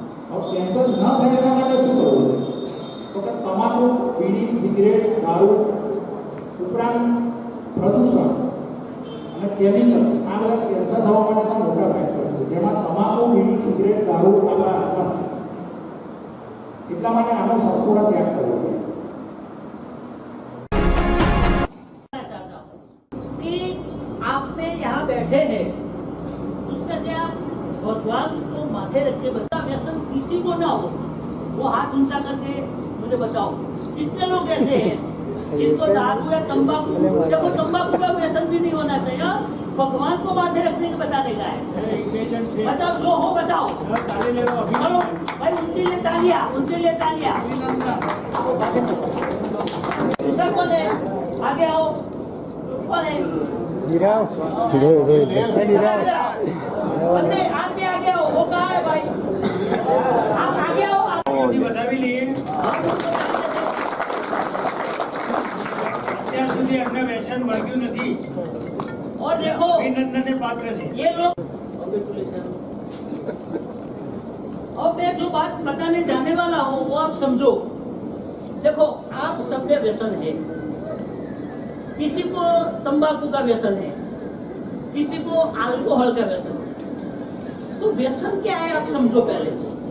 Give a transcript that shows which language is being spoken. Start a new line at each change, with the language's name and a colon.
Gujarati: હવે કેન્સર ન થાય એના માટે શું કરવું તો કે તમાકુ, બીડી, સિગરેટ, દારૂ ઉપરાંત પ્રદૂષણ અને કેમિકલ્સ આ બધા કેન્સર થવા માટેના મોટા ફેક્ટર છે. જેમાં તમાકુ, બીડી, સિગરેટ, દારૂ આપણા હાથમાં છે. એટલા માટે આનો સંપૂર્ણ ત્યાગ કરવો જોઈએ.
Hindi: कि आप में यहाँ बैठे हैं उसमें से आप भगवान को माथे रख के बता व्यसन किसी को ना हो वो हाथ ऊंचा करके मुझे बताओ कितने लोग ऐसे हैं जिनको दारू या तंबाकू देखो तंबाकू का व्यसन भी नहीं होना चाहिए भगवान को माथे रखने के बताने का है बताओ जो हो बताओ चलो भाई उनके लिए तालियां दूसरा कौन है आगे आओ कौन है बंदे आप भी आगे आओ वो कहाँ है भाई आप आगे आओ बता भी लिए
Gujarati: અત્યાર સુધી અમને વ્યસન મળ્યું નથી
Hindi: और देखो
Gujarati: અભિનંદનને પાત્ર છે
Hindi: ये लोग और मैं जो बात बताने जाने वाला हूँ वो आप समझो देखो आप सब में व्यसन है किसी को तंबाकू का व्यसन है किसी को अल्कोहल का व्यसन है तो व्यसन क्या है आप समझो पहले